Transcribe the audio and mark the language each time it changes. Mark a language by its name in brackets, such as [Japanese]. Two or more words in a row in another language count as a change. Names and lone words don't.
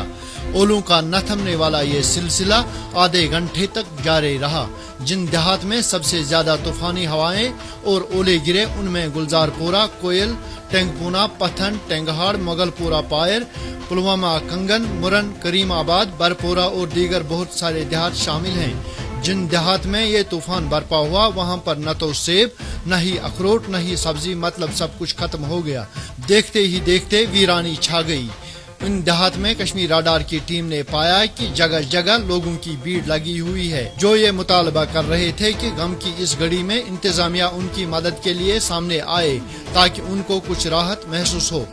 [Urdu] اولوں کا نہ تھمنے والا یہ سلسلہ آدھے گھنٹے تک جاری رہا۔ جن دیہات میں سب سے زیادہ طوفانی ہوائیں اور اولے گرے ان میں گلزار پورہ، کوئل، ٹینگ پونا، پتھن، ٹینگہاڑ، مغل پورہ پائر، پلوامہ کنگن، مرن، کریم آباد، برپورہ اور دیگر بہت سارے دیہات شامل ہیں۔ جن دیہات میں یہ طوفان برپا ہوا وہاں پر نہ تو سیب، نہ ہی اخروٹ، نہ ہی سبزی، مطلب سب کچھ ختم ہو گیا۔ دیکھتے ہی دیکھتے ویرانی چھا گئی۔ ان دیہات میں کشمیر راڈار کی ٹیم نے پایا کہ جگہ جگہ لوگوں کی بھیڑ لگی ہوئی ہے جو یہ مطالبہ کر رہے تھے کہ غم کی اس گھڑی میں انتظامیہ ان کی مدد کے لیے سامنے آئے تاکہ ان کو کچھ راحت محسوس ہو۔